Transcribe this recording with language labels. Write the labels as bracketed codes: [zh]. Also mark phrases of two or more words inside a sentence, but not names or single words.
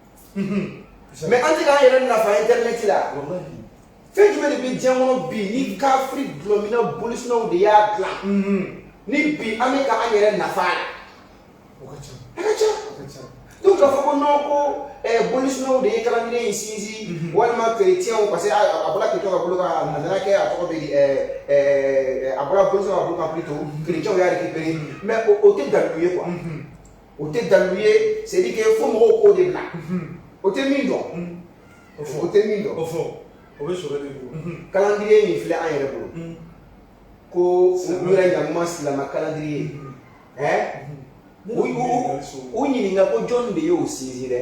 [bm] mais an tɛ k'an yɛrɛ nafa internet la fɛn jumɛn de bɛ diɲɛ kɔnɔ bi ni kafiri dulɔmina bolisɔnnaw de y'a dilan ni bi an bɛ k'an yɛrɛ nafa la o ka ca a ka ca donc k'a fɔ ko non ko bolisɔnnaw de ye calendrier in sinsin walima chrétiens [fr] parce que [bm] a bɔra chrétiens ka bolo kan a nana kɛ a tɔgɔ bɛ di a bɔra bolisɔnnaw ka bolo kan [fr] plutôt chrétiens [bm] y'a récupéré mais o tɛ dalilu ye quoi o tɛ dalilu ye [fr] c'est à dire que [bm] fo mɔgɔw k'o de bila o tɛ min dɔn o tɛ min dɔn o fɔ o bɛ sɔrɔ de bolo calendrier min filɛ an yɛrɛ bolo ko u yɛrɛ ɲankuma silamɛ calendrier u ɲininka ko jɔn de y'o sinsin dɛ